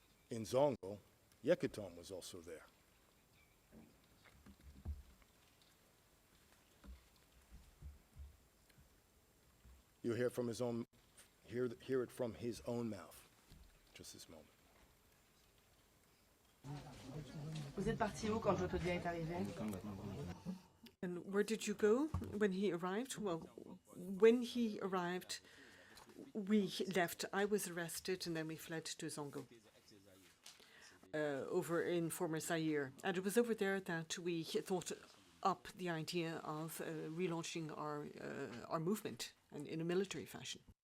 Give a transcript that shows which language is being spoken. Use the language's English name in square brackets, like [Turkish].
[English] In Zongo, Yekatom was also there. You'll hear from his own, hear it from his own mouth. Just this moment. [French] Vous êtes parti où quand Jotodien est arrivé? [English] And where did you go when he arrived? Well, when he arrived, we left. I was arrested and then we fled to Zongo, over in former Zaire. And it was over there that we thought up the idea of relaunching our movement and in a military fashion.